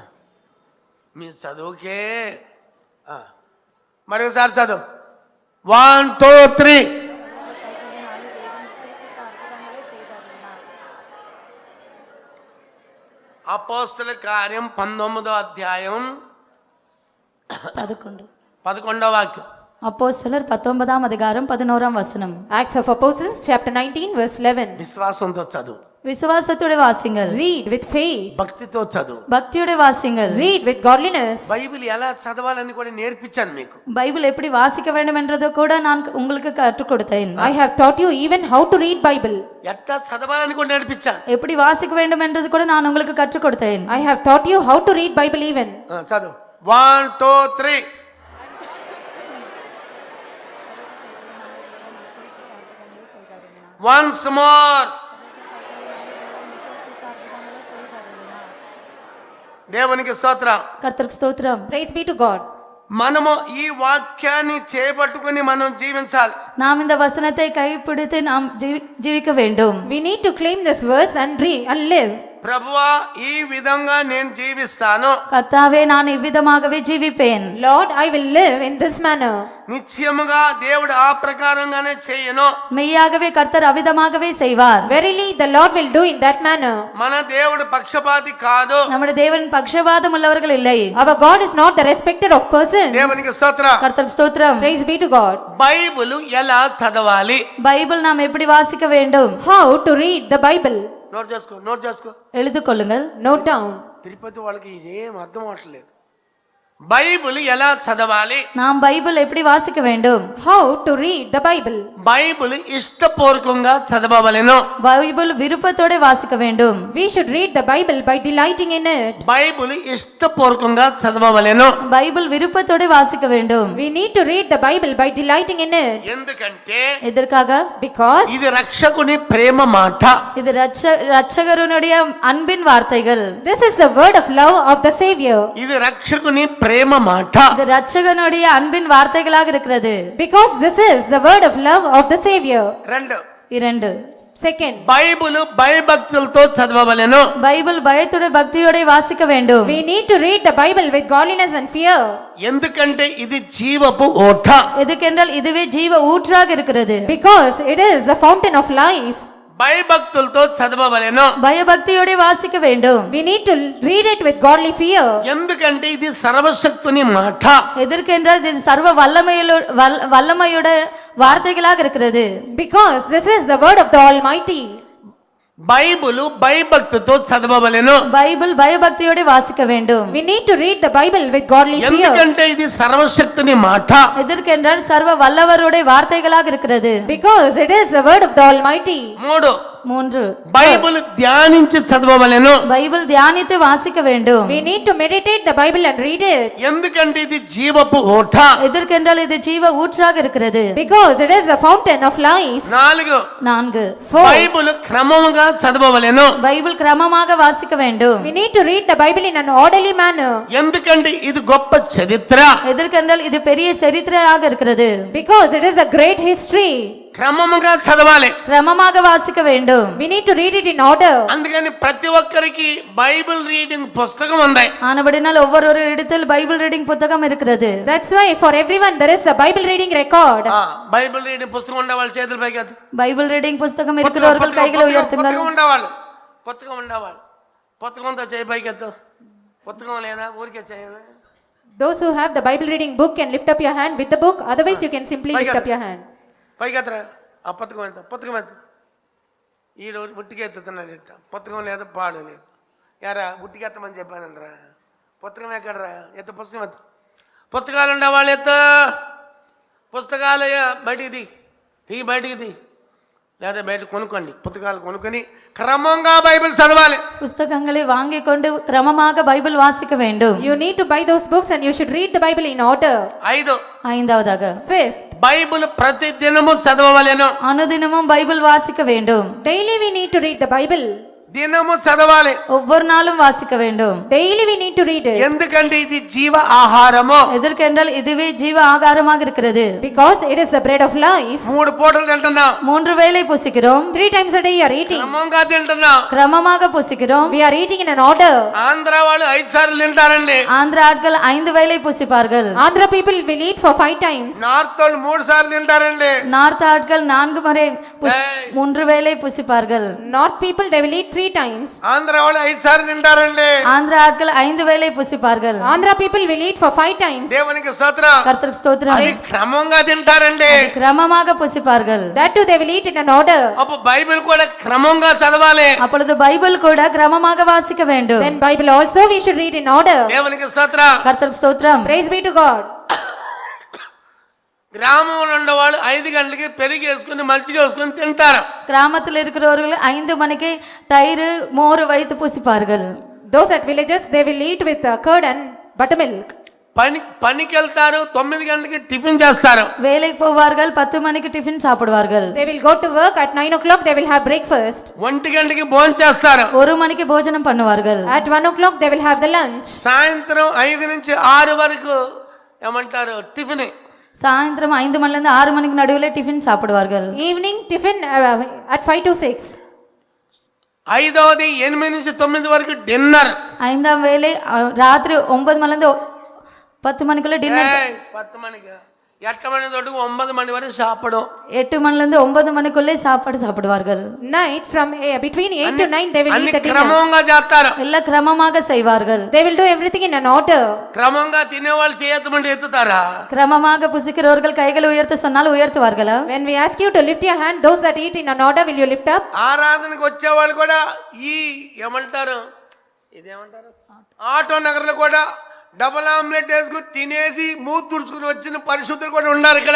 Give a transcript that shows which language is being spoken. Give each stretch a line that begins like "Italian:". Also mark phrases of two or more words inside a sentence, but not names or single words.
Telugu: మీ చదువుకే మరొకసారి చదువు. 1 2 3. అపోస్తల కార్యం 19వ అధ్యాయం 11వ వాక్యం.
Tamil: அப்போஸ்தலர் 19ஆம் அதிகாரம் 11ஆம் வசனம்.
English: Acts of Apostles chapter 19 verse 11.
Telugu: విశ్వాసంతో చదువు.
Tamil: விசுவாசத்தோட வாசிங்கள்.
English: Read with faith.
Telugu: భక్తితో చదువు.
Tamil: பக்தியோட வாசிங்கள்.
English: Read with godliness.
Telugu: బైబిల్ ఎలా చదవాలని కూడా నేర్పించాను మీకు.
Tamil: பைபிள் எப்படி வாசிக்க வேண்டும் என்றதை கூட நான் உங்களுக்கு கற்றுக் கொடுத்தேன்.
English: I have taught you even how to read Bible.
Telugu: ఎట్లా చదవాలని కూడా నేర్పించాను.
Tamil: எப்படி வாசிக்க வேண்டும் என்றது கூட நான் உங்களுக்கு கற்றுக் கொடுத்தேன்.
English: I have taught you how to read Bible even. చదువు. 1 2 3. Once more.
Telugu: దేవునికి స్తోత్రం.
Tamil: கர்த்தருக்கு ஸ்தோத்திரம்.
English: Praise be to God.
Telugu: మనము ఈ వాక్యాన్ని చేపట్టుకుని మనం జీవించాలి.
Tamil: நாம் இந்த வசனத்தை கைப்பிடித்து நாம் ஜீவிக்க வேண்டும்.
English: We need to claim this words and read and live.
Telugu: ప్రభువా ఈ విధంగా నేను జీవిస్తాను.
Tamil: கர்த்தாவே நான் இவ்விதமாகவே ஜீவிப்பேன்.
English: Lord, I will live in this manner.
Telugu: నిశ్చయముగా దేవుడు ఆ ప్రకారంగానే చేయను.
Tamil: மெய்யாகவே கர்த்தர் அவ்விதமாகவே செய்வார்.
English: Verily, the Lord will do in that manner.
Telugu: మన దేవుడు పక్షపాతి కాదు.
Tamil: நம்முடைய தேவன் பக்ஷபாதம் உள்ளவர்கள் இல்லை.
English: Our God is not the respecter of persons.
Telugu: దేవునికి స్తోత్రం.
Tamil: கர்த்தர் ஸ்தோத்திரம்.
English: Praise be to God.
Telugu: బైబిల్ ఎలా చదవాలి?
Tamil: பைபிள் நாம் எப்படி வாசிக்க வேண்டும்?
English: How to read the Bible?
Telugu: నోట్ చేసుకో.
Tamil: எழுது கொள்ளுங்கள்.
English: Note down.
Telugu: తిరుపతి వాళ్ళకి ఏం అర్థం అవట్లేదు. బైబిల్ ఎలా చదవాలి?
Tamil: நாம் பைபிள் எப்படி வாசிக்க வேண்டும்?
English: How to read the Bible?
Telugu: బైబిల్ ఇష్టపూర్వకంగా చదవవలెను.
Tamil: பைபிள் விருப்பத்தோட வாசிக்க வேண்டும்.
English: We should read the Bible by delighting in it.
Telugu: బైబిల్ ఇష్టపూర్వకంగా చదవవలెను.
Tamil: பைபிள் விருப்பத்தோட வாசிக்க வேண்டும்.
English: We need to read the Bible by delighting in it.
Telugu: ఎందుకంటే
Tamil: எதற்காக?
English: Because
Telugu: ఇది రక్షకుని ప్రేమ మాట.
Tamil: இது ரட்சகருடைய அன்பின் வார்த்தைகள்.
English: this is the word of love of the Savior.
Telugu: ఇది రక్షకుని ప్రేమ మాట.
Tamil: இது ரட்சகனுடைய அன்பின் வார்த்தைகளாக இருக்கிறது.
English: Because this is the word of love of the Savior.
Tamil: இரண்டு.
English: Second,
Telugu: బైబిల్ భయభక్తులతో చదవవలెను.
Tamil: பைபிள் பயத்தோட பக்தியோட வாசிக்க வேண்டும்.
English: we need to read the Bible with godliness and fear.
Telugu: ఎందుకంటే ఇది జీవపు ఓట.
Tamil: எதுக்கென்றால் இதுவே ஜீவ ஊற்றாக இருக்கிறது.
English: Because it is the fountain of life.
Telugu: భయభక్తులతో చదవవలెను.
Tamil: பயபக்தியோட வாசிக்க வேண்டும்.
English: We need to read it with godly fear.
Telugu: ఎందుకంటే ఇది సర్వశక్తుని మాట.
Tamil: எதற்கென்றால் இது சர்வ வல்லமையோட வார்த்தைகளாக இருக்கிறது.
English: Because this is the word of the Almighty.
Telugu: బైబిల్ భయభక్తితో చదవవలెను.
Tamil: பைபிள் பயபக்தியோட வாசிக்க வேண்டும்.
English: We need to read the Bible with godly fear.
Telugu: ఎందుకంటే ఇది సర్వశక్తుని మాట.
Tamil: எதற்கென்றால் சர்வ வல்லவருடைய வார்த்தைகளாக இருக்கிறது.
English: Because it is the word of the Almighty.
Tamil: மூன்று.
Telugu: బైబిల్ ధ్యానించి చదవవలెను.
Tamil: பைபிள் தியானித்து வாசிக்க வேண்டும்.
English: We need to meditate the Bible and read it.
Telugu: ఎందుకంటే ఇది జీవపు ఓట.
Tamil: எதற்கென்றால் இது ஜீவ ஊற்றாக இருக்கிறது.
English: Because it is a fountain of life. 4.
Telugu: బైబిల్ క్రమముగా చదవవలెను.
Tamil: பைபிள் கிரமமாக வாசிக்க வேண்டும்.
English: We need to read the Bible in an orderly manner.
Telugu: ఎందుకంటే ఇది గొప్ప చరిత్ర.
Tamil: எதற்கென்றால் இது பெரிய சரித்திரமாக இருக்கிறது.
English: Because it is a great history.
Telugu: క్రమముగా చదవాలి.
Tamil: கிரமமாக வாசிக்க வேண்டும்.
English: We need to read it in order.
Telugu: అందుకని ప్రతి ఒక్కరికి
English: Bible reading
Telugu: పుస్తకం ఉంది.
Tamil: ஆனபடினால் ஒவ்வொரு இடத்தில்
English: Bible reading
Tamil: புத்தகம் இருக்கிறது.
English: That's why for everyone there is a Bible reading record. Bible reading
Telugu: పుస్తకం ఉండే వాళ్ళ చేతులు పైకి ఎత్తు.
English: Bible reading
Tamil: புத்தகம் இருக்கிறவர்கள் கைகளை உயர்த்துங்கள்.
Telugu: పుస్తకం ఉండేవాళ్ళు పుస్తకంతో చేయి పైకి ఎత్తు. పుస్తకం లేదా ఊరికే చేయదా?
English: Those who have the Bible reading book can lift up your hand with the book. Otherwise you can simply lift up your hand.
Telugu: పైకి ఎత్తరా. ఆ పుస్తకం ఎంత ఈ రోజు ఉట్టికి ఎత్తుతున్నాడు ఇట్ట. పుస్తకం లేదు పాడు లేదు. యారా ఉట్టికి ఎత్తమని చెప్పానంటరా. పుస్తకం ఎక్కడరా? ఎత్త పుస్తకం ఎత్త. పుస్తకాలు ఉండేవాళ్ళు ఎత్త. పుస్తకాలు బయటికి బయటికి లేదా బయట కొనుక్కోండి. పుస్తకాలు కొనుక్కొని క్రమంగా బైబిల్ చదవాలి.
Tamil: புத்தகங்களை வாங்கி கொண்டு கிரமமாக பைபிள் வாசிக்க வேண்டும்.
English: You need to buy those books and you should read the Bible in order.
Tamil: 5வது.
English: Fifth,
Telugu: బైబిల్ ప్రతి దినము చదవవలెను.
Tamil: அனுதினமும் பைபிள் வாசிக்க வேண்டும்.
English: daily we need to read the Bible.
Telugu: దినము చదవాలి.
Tamil: ஒவ்வொரு நாளும் வாசிக்க வேண்டும்.
English: Daily we need to read it.
Telugu: ఎందుకంటే ఇది జీవ ఆహారము.
Tamil: எதற்கென்றால் இதுவே ஜீவ ஆகாரமாக இருக்கிறது.
English: Because it is the bread of life.
Telugu: 3 పూటలు తింటున్నాం.
Tamil: 3 வேளை புசிக்கிறோம்.
English: 3 times a day you are eating.
Telugu: క్రమంగా తింటున్నాం.
Tamil: கிரமமாக புசிக்கிறோம்.
English: We are eating in an order.
Telugu: ఆంధ్ర వాళ్ళు 5 సార్లు తింటారండి.
Tamil: ஆந்திர ஆட்கள் 5 வேளை புசிப்பார்கள்.
English: Andhra people will eat for 5 times.
Telugu: నార్త్ వాళ్ళు 3 సార్లు తింటారండి.
Tamil: நார்த் ஆட்கள் 4 முறை 3 வேளை புசிப்பார்கள்.
English: North people they will eat 3 times.
Telugu: ఆంధ్ర వాళ్ళు 5 సార్లు తింటారండి.
Tamil: ஆந்திர ஆட்கள் 5 வேளை புசிப்பார்கள்.
English: Andhra people will eat for 5 times.
Telugu: దేవునికి స్తోత్రం.
Tamil: கர்த்தருக்கு ஸ்தோத்திரம்.
Telugu: అది క్రమంగా తింటారండి.
Tamil: கிரமமாக புசிப்பார்கள்.
English: That too they will eat in an order.
Telugu: అప్పుడు బైబిల్ కూడా క్రమంగా చదవాలి.
Tamil: அப்பொழுது பைபிள் கூட கிரமமாக வாசிக்க வேண்டும்.
English: Then Bible also we should read in order.
Telugu: దేవునికి స్తోత్రం.
Tamil: கர்த்தருக்கு ஸ்தோத்திரம்.
English: Praise be to God.
Telugu: గ్రామంలో ఉండేవాళ్ళు 5 గంటలకి పెరుగు వేసుకుని మజ్జిగ వేసుకుని తింటారు.
Tamil: கிராமத்தில் இருக்கிறவர்கள் 5 மணிக்கு தயிர் மோர் வைத்து புசிப்பார்கள்.
English: Those at villages they will eat with curd and buttermilk.
Telugu: పనికి వెళ్తారు. 9 గంటలకి టిఫిన్ చేస్తారు.
Tamil: வேலைக்கு போவார்கள். 10 மணிக்கு டிஃபன் சாப்பிடுவார்கள்.
English: They will go to work at 9 o'clock they will have breakfast.
Telugu: 1 గంటకి భోజనం చేస్తారు.
Tamil: 1 மணிக்கு భోజనం பண்ணுவார்கள்.
English: At 1 o'clock they will have the lunch.
Telugu: సాయంత్రం 5 నుంచి 6 వరకు ఏమంటారు టిఫిన్.
Tamil: சாயந்தரம் 5 மணிலேருந்து 6 மணிக்கு நடுவில் டிஃபன் சாப்பிடுவார்கள்.
English: Evening tiffin at 5 to 6.
Telugu: ఐదవది 8 నుంచి 9 వరకు డిన్నర్.
Tamil: 5ஆம் வேளை ராத்திரி 9 மணிலேருந்து 10 மணிக்குள்ள டின்னர். 10 மணிக்கு 8 மணி தொட்டு 9 மணி வரை சாப்பிடும். 8 மணிலேருந்து 9 மணிக்குள்ளே சாப்பாடு சாப்பிடுவார்கள்.
English: Night from between 8 to 9 they will eat the dinner.
Telugu: క్రమంగా చేస్తారు.
Tamil: எல்லாம் கிரமமாக செய்வார்கள்.
English: They will do everything in an order.
Telugu: క్రమంగా తినేవాళ్ళు చేయతమంటే ఎత్తుతారా?
Tamil: கிரமமாக புசிக்கிறவர்கள் கைகளை உயர்த்த சொன்னால் உயர்த்துவார்களா?
English: When we ask you to lift your hand, those that eat in an order, will you lift up?
Telugu: ఆరాధనకు వచ్చేవాళ్ళు కూడా ఈ ఏమంటారు ఇదేమంటారు ఆటో నగర్లో కూడా
English: double omelette
Telugu: వేసుకుని తినేసి మూతి తుడుచుకుని వచ్చిన పరిశుద్ధులు కూడా ఉన్నారు ఇక్కడ.